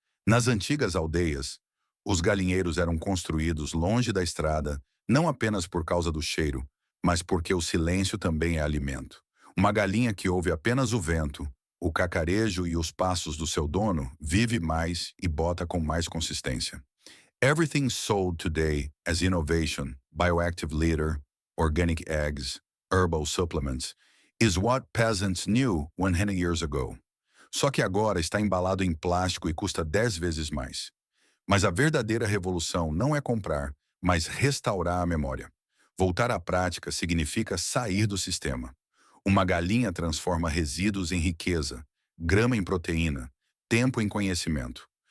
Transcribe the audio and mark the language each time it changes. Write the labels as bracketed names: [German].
[Portuguese] Nas antigas aldeias, os galinheiros eram construídos longe da estrada, não apenas por causa do cheiro, mas porque o silêncio também é alimento. Uma galinha que ouve apenas o vento, O cacarejo e os passos do seu dono vive mais e bota com mais consistência. [English] Everything sold today as innovation, bioactive litter, organic eggs, herbal supplements, is what peasants knew 100 years ago. [Portuguese] Só que agora está embalado em plástico e custa 10 vezes mais. Mas a verdadeira revolução não é comprar, mas restaurar a memória. Voltar à prática significa sair do sistema. Uma galinha transforma resíduos em riqueza, grama em proteína, tempo em conhecimento.